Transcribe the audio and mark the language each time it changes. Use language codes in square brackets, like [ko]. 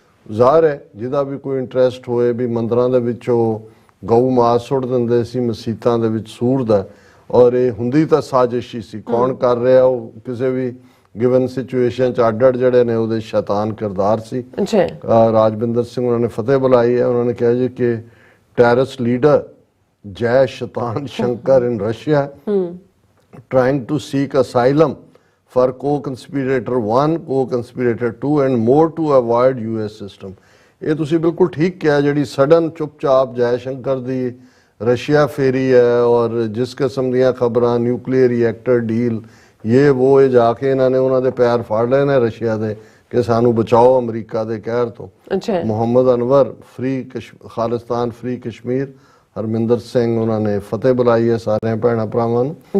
[pa] ਜ਼ਾਹਰ ਹੈ ਜਿਹਦਾ ਵੀ ਕੋਈ ਇੰਟਰਸਟ ਹੋਏ ਵੀ ਮੰਦਰਾਂ ਦੇ ਵਿੱਚ ਉਹ ਗਊ ਮਾਸ ਸੁੱਟ ਦਿੰਦੇ ਸੀ ਮਸੀਤਾਂ ਦੇ ਵਿੱਚ ਸੂਰ ਦਾ, ਔਰ ਇਹ ਹੁੰਦੀ ਤਾਂ ਸਾਜ਼ਿਸ਼ ਹੀ ਸੀ। ਕੌਣ ਕਰ ਰਿਹਾ ਉਹ ਕਿਸੇ ਵੀ ਗਿਵਨ ਸਿਚੁਏਸ਼ਨ 'ਚ ਅੱਡ ਜਿਹੜੇ ਨੇ ਉਹਦੇ ਸ਼ੈਤਾਨ ਕਿਰਦਾਰ ਸੀ। ਰਾਜਵਿੰਦਰ ਸਿੰਘ ਉਹਨਾਂ ਨੇ ਫਤਿਹ ਬੁਲਾਈ ਹੈ। ਉਹਨਾਂ ਨੇ ਕਿਹਾ ਜੀ ਕਿ [en] Terrorist leader Jai Shaitan Shankar in Russia trying to seek asylum for co-conspirator 1, co-conspirator 2 and more to avoid US system। [pa] ਇਹ ਤੁਸੀਂ ਬਿਲਕੁਲ ਠੀਕ ਕਿਹਾ। ਜਿਹੜੀ ਸਡਨ ਚੁੱਪਚਾਪ ਜੈ ਸ਼ੰਕਰ ਦੀ ਰਸ਼ੀਆ ਫੇਰੀ ਹੈ ਔਰ ਜਿਸ ਕਿਸਮ ਦੀਆਂ ਖਬਰਾਂ ਨਿਊਕਲੀਅਰ ਰਿਐਕਟਰ ਡੀਲ ਇਹ ਉਹ ਇਹ ਜਾ ਕੇ ਇਹਨਾਂ ਨੇ ਉਹਨਾਂ ਦੇ ਪੈਰ ਫੜ ਲਏ ਨੇ ਰਸ਼ੀਆ ਦੇ ਕਿ ਸਾਨੂੰ ਬਚਾਓ ਅਮਰੀਕਾ ਦੇ ਕਹਿਰ ਤੋਂ। ਮੁਹੰਮਦ ਅਨਵਰ ਖਾਲਿਸਤਾਨ ਫ੍ਰੀ ਕਸ਼ਮੀਰ, ਹਰਮਿੰਦਰ ਸਿੰਘ ਉਹਨਾਂ ਨੇ ਫਤਿਹ ਬੁਲਾਈ ਹੈ ਸਾਰਿਆਂ ਭੈਣਾਂ ਭਰਾਵਾਂ ਨੂੰ।